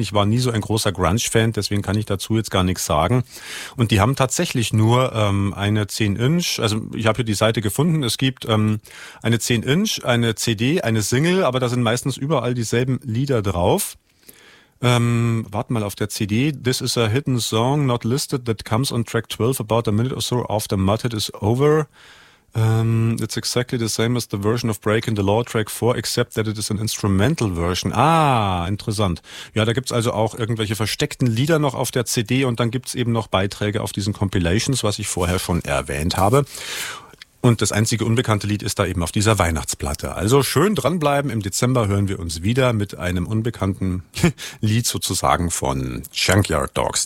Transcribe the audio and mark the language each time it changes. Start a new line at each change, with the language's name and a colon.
German: Ich war nie so ein großer Grunge-Fan, deswegen kann ich dazu jetzt gar nichts sagen. Und die haben tatsächlich nur eine 10-Inch, also ich habe hier die Seite gefunden, es gibt eine 10-Inch, eine CD, eine Single, aber da sind meistens überall dieselben Lieder drauf. Warte mal auf der CD.
English: This is a hidden song not listed that comes on track 12 about a minute or so after Mudhoney is over. It's exactly the same as the version of Breaking the Law Track 4, except that it is an instrumental version.
German: Ah, interessant. Ja, da gibt's also auch irgendwelche versteckten Lieder noch auf der CD und dann gibt's eben noch Beiträge auf diesen Compilations, was ich vorher schon erwähnt habe. Und das einzige unbekannte Lied ist da eben auf dieser Weihnachtsplatte. Also schön dranbleiben. Im Dezember hören wir uns wieder mit einem unbekannten Lied sozusagen von Junkyard Dogs.